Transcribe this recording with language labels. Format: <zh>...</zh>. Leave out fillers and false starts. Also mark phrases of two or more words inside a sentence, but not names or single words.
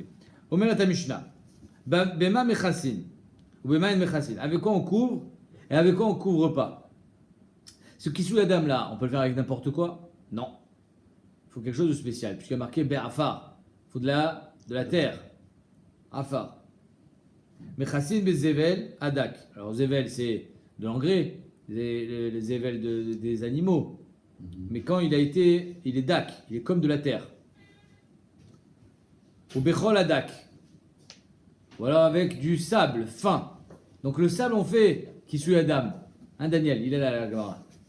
<fr>Omer la Mishnah,</fr> <he>במה מכסין,</he> <fr>ou</fr> <he>במה אין מכסין,</he> <fr>avec quoi on couvre et avec quoi on couvre pas. Ce</fr> <he>כיסוי אדם</he> <fr>là, on peut le faire avec n'importe quoi? Non. Il faut quelque chose de spécial, puisqu'il y a marqué Be'afar. Il faut de la terre. Afar.</fr> <he>מכסין בזבל דק.</he> <fr>Alors zevel c'est de l'engrais, les zével des animaux. Mais quand il est dak, il est comme de la terre.</fr> <he>או בחול דק.</he> <fr>Ou alors avec du sable fin. Donc le sable on fait qui suit Adam. Hein Daniel, il est là la Gemara.</fr>